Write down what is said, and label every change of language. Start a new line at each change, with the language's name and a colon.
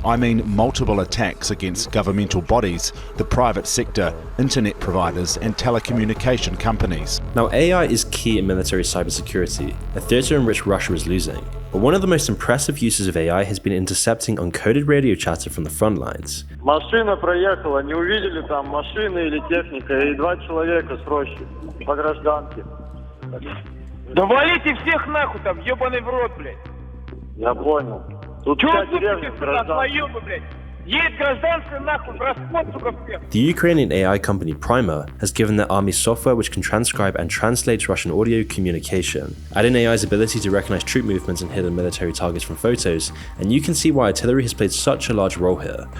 English: I mean multiple attacks against governmental bodies, the private sector, internet providers, and telecommunication companies. Now, AI is key in military cybersecurity, a theater in which Russia is losing. But one of the most impressive uses of AI has been intercepting uncoded radio chatter from the front lines.
Russian: Машина проехала, не увидели там машины или техника, и 2 человека с рощи по гражданке. Да валите всех нахуй там, ебаный в рот, блядь. Я понял. Тут вся деревня гражданская. Блядь.
English: The Ukrainian AI company Primer has given their army software which can transcribe and translate Russian audio communication. Add in AI's ability to recognize troop movements and hidden military targets from photos, and you can see why artillery has played such a large role here.